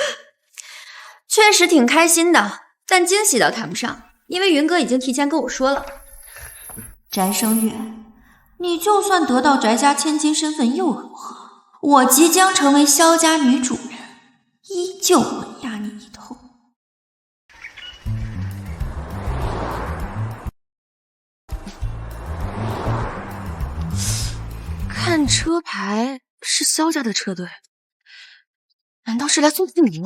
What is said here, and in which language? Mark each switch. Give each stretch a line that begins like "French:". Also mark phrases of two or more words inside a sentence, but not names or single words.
Chinese: 確實挺開心的，但驚喜倒談不上，因為雲哥已經提前跟我說了。翟聲月，你就算得到翟家千金身份又如何？我即將成為萧家女主人，依舊会压你一头。看车牌是萧家的车队，难道是来送聘礼了？